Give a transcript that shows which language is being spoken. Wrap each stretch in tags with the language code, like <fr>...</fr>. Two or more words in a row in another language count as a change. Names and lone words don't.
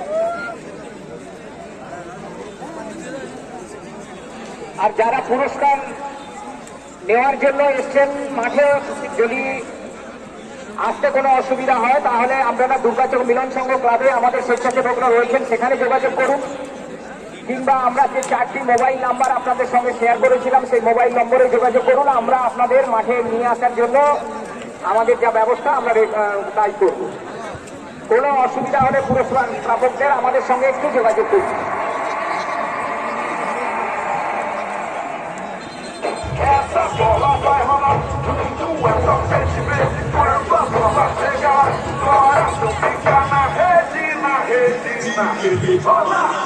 <bn>আর যারা পুরস্কার নেওয়ার জন্য এসছেন মাঠে, যদি আসতে কোনো অসুবিধা হয় তাহলে আপনারা দুর্গাচক মিলন সংঘ ক্লাবে আমাদের স্বেচ্ছাসেবকরা রয়েছেন, সেখানে যোগাযোগ করুন, কিংবা আমরা যে 4টি</bn> <en>mobile number</en> <bn>আপনাদের সঙ্গে শেয়ার করেছিলাম সেই মোবাইল নম্বরে যোগাযোগ করুন। আমরা আপনাদের মাঠে নিয়ে আসার জন্য আমাদের যা ব্যবস্থা আমরা তাই করব। কোনো অসুবিধা হলে পুরস্কার প্রাপকদের আমাদের সঙ্গে একটু যোগাযোগ করুন।</bn> <pt>Essa bola vai rolar, tudo é só sentimento. Quando a bola chegar, coração fica na rede, na rede, na rede.</pt>